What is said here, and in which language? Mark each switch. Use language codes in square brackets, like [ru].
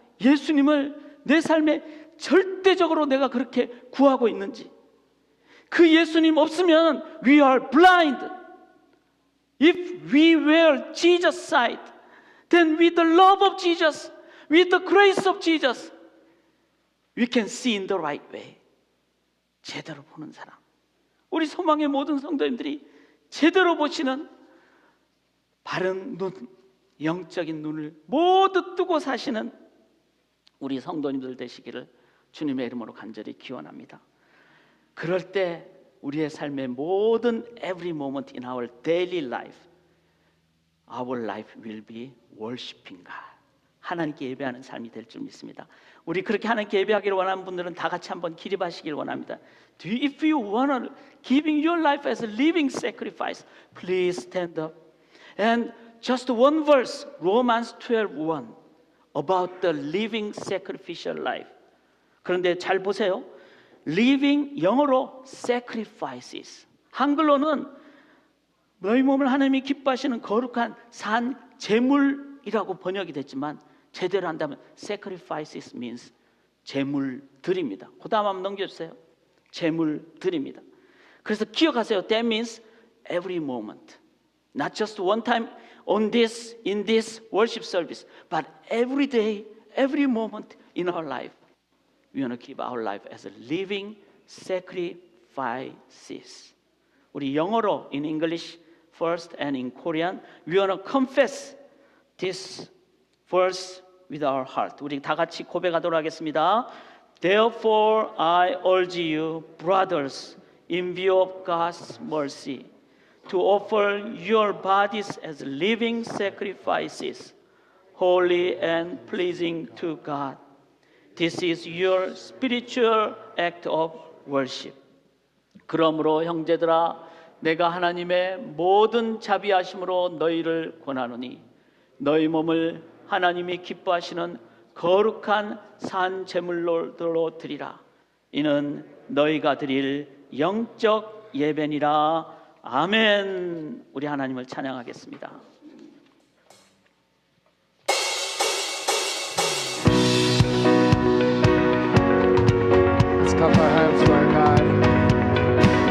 [ko] 예수님을 내 삶에 절대적으로 내가 그렇게 구하고 있는지. 그 예수님 없으면 [en] we are blind. If we were Jesus' side, then with the love of Jesus, with the grace of Jesus, we can see in the right way. [ko] 제대로 보는 사람. 우리 소망의 모든 성도님들이 제대로 보시는 바른 눈, 영적인 눈을 모두 뜨고 사시는 우리 성도님들 되시기를 주님의 이름으로 간절히 기원합니다. 그럴 때 우리의 삶의 모든 [en] every moment in our daily life, our life will be worshiping God. [ko] 하나님께 예배하는 삶이 될 줄 믿습니다. 우리 그렇게 하나님께 예배하기를 원하는 분들은 다 같이 한번 기립하시길 원합니다. [en] If you want to giving your life as a living sacrifice, please stand up. And just one verse, Romans 12:1, about the living sacrificial life. [ko] 그런데 잘 보세요. living 영어로 sacrifices. 한글로는 너희 몸을 하나님이 기뻐하시는 거룩한 산 제물이라고 번역이 됐지만 제대로 한다면 sacrifices means 제물 드립니다. 그 다음 한번 넘겨주세요. 제물 드립니다. 그래서 기억하세요. [en] That means every moment, not just one time in this worship service, but every day, every moment in our life, we want to give our life as a living sacrifices. [ko] 우리 영어로 [en] in English first and in Korean, we want to confess this verse with our heart. [ko] 우리 다 같이 고백하도록 하겠습니다. [en] Therefore I urge you, brothers, in view of God's mercy, to offer your bodies as living sacrifices, holy and pleasing to God. This is your spiritual act of worship. [ko] 그러므로 형제들아, 내가 하나님의 모든 자비하심으로 너희를 권하노니 너희 몸을 하나님이 기뻐하시는 거룩한 산 제물로 드리라. 이는 너희가 드릴 영적 예배니라. 아멘. 우리 하나님을 찬양하겠습니다. [en] Let's clap our hands to our God.